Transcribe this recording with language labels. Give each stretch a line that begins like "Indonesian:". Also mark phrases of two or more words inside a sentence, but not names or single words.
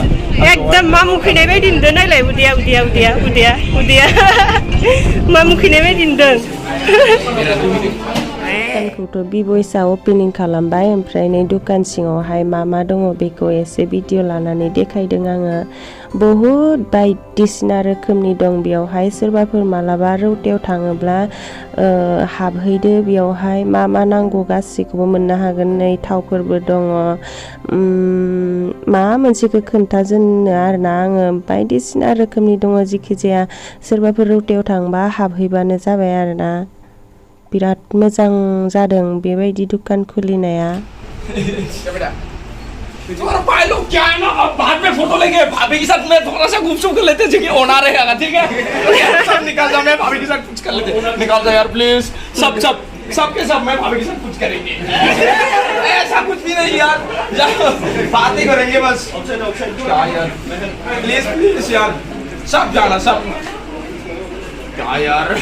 Bodo: एकदम मा मुखैनाय बायदि नुदों नायलाय उदैया मा मुखैनाय बायदि नुदों दुकानखौथ' बिबयसा ओपेनिं खालामबाय ओमफ्राय नै दुकान सिङावहाय मा दङ बेखौ एसे भिडिअ लानानै देखायदों आङो बहुद बायदिसिना रोखोमनि दं बेयावहाय सोरबाफोर मालाबा रौतायाव थाङोब्ला हाबहैदो बेयावहाय मा नांगौ गासैखौबो मोननो हागोन नै थावफोरबो दङ मा मोनसेखौ खोन्थाजोबनो आरोना आङो बायदिसिना रोखोमनि दङ जिखि जाया सोरबाफोर रौतायाव थांबा हाबहैबानो जाबाय आरोना बिराद मोजां जादों बेबायदि दुकान खुलिनाया
Hindi: तुम्हारा भाई लोग क्या है ना अब बाद में फोटो लेंगे भाभी के साथ मैं थोड़ा सा घूम कर लेते हैं ओना रहेगा ठीक है सब निकाल जाओ मैं भाभी के साथ कुछ कर लेते निकाल जाओ यार प्लीज सब सबके सब मैं भाभी के साथ कुछ करेंगे ऐसा कुछ भी नहीं यार बातें करेंगे बस क्या यार प्लीज प्लीज यार सब जाना सब क्या यार